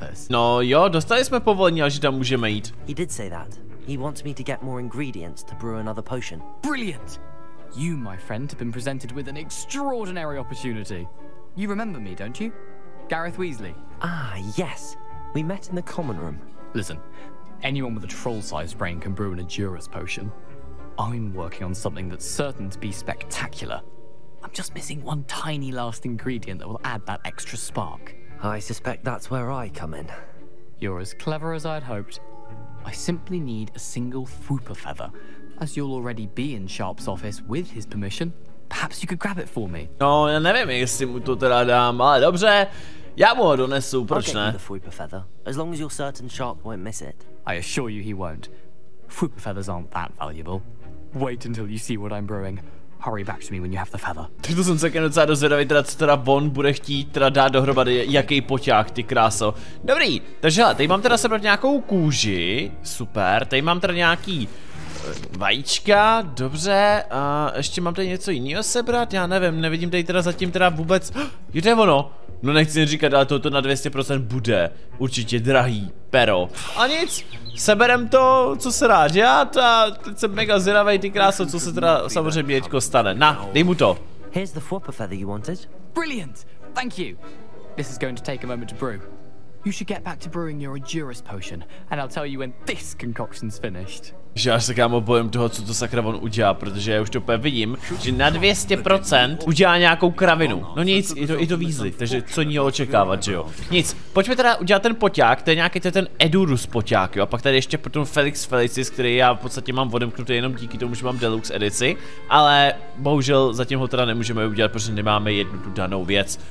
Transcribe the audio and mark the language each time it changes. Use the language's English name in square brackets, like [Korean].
[Czech] No jo, dostali jsme povolení, ale že tam můžeme jít. [English] He did say that. He wants me to get more ingredients to brew another potion. Brilliant! You, my friend, have been presented with an extraordinary opportunity. You remember me, don't you? Gareth Weasley. Ah, yes. We met in the common room. Listen, anyone with a troll-sized brain can brew an Edurus potion. I'm working on something that's certain to be spectacular. I'm just missing one tiny last ingredient that will add that extra spark. I suspect that's where I come in. You're as clever as I'd hoped. I simply need a single Fwooper feather. As you'll already be in Sharp's office with his permission, perhaps you could grab it for me. [Czech] No, já nevím, jestli mu to teda dám, ale dobře. Já mu ho donesu, proč ne? [English] The Fwooper feather, as long as you're certain Sharp won't miss it. I assure you he won't. Fwooper feathers aren't that valuable. Wait until you see what I'm brewing. Hurry back to me when you have the feather. [Czech] Tak to jsem se docela dozvědavý, teda co teda on bude chtít teda dát dohromady, jaký poťák, ty kráso. Dobrý, takže hele, tady mám teda sebrat nějakou kůži, super, tady mám teda nějaký vajíčka, dobře, a ještě mám tady něco jiného sebrat, já nevím, nevidím tady teda zatím teda vůbec, je to ono, no nechci říkat, ale toto na 200% bude určitě drahý pero, a nic, seberem to, co se dá dělat a teď jsem mega zvědavej, ty kráso, co se teda samozřejmě teďko stane, na, dej mu to. [English] Here's the Fwooper feather you wanted. Brilliant, thank you. This is going to take a moment to brew. You should get back to brewing your Endurance potion, and I'll tell you when this concoction's finished. [Czech] Že až se kámo bojím toho, co to sakra on udělá, protože já už to úplně vidím, že na 200% udělá nějakou kravinu. No nic, i to Weasley, takže co ní očekávat, že jo. Nic, pojďme teda udělat ten poťák, to je nějaký ten Edurus poťák, jo. A pak tady ještě potom Felix Felicis, který já v podstatě mám odemknutý jenom díky tomu, že mám deluxe edici, ale bohužel zatím ho teda nemůžeme udělat, protože nemáme jednu tu danou věc.